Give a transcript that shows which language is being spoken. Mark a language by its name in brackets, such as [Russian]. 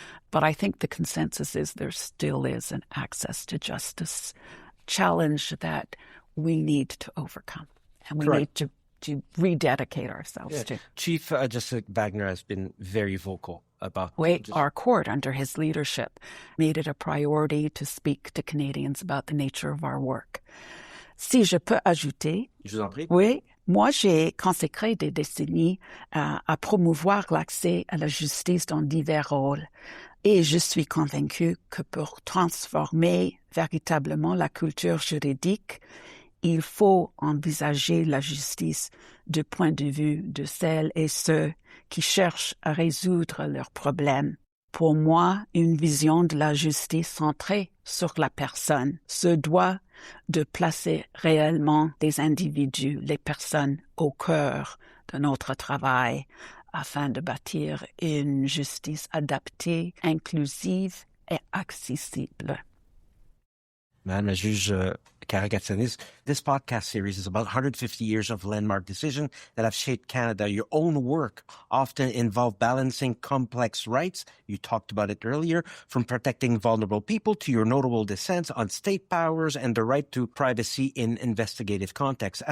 [English] But I think the consensus is there still is an access to justice challenge that we need to overcome, and we need to rededicate ourselves to. Chief Justice Wagner has been very vocal about... Our court, under his leadership, made it a priority to speak to Canadians about the nature of our work. [French] Si je peux ajouter... Je vous en prie. Oui. Moi, j'ai consacré des décennies à promouvoir l'accès à la justice dans divers rôles. Et je suis convaincue que pour transformer véritablement la culture juridique, il faut envisager la justice du point de vue de celles et ceux qui cherchent à résoudre leurs problèmes. Pour moi, une vision de la justice centrée sur la personne se doit de placer réellement des individus, les personnes, au cœur de notre travail afin de bâtir une justice adaptée, inclusive et accessible. Madame la Juge [English] Karakatsanis, this podcast series is about 150 years of landmark decisions that have shaped Canada. Your own work often involved balancing complex rights. You talked about it earlier, from protecting vulnerable people to your notable dissents on state powers and the right to privacy in investigative contexts.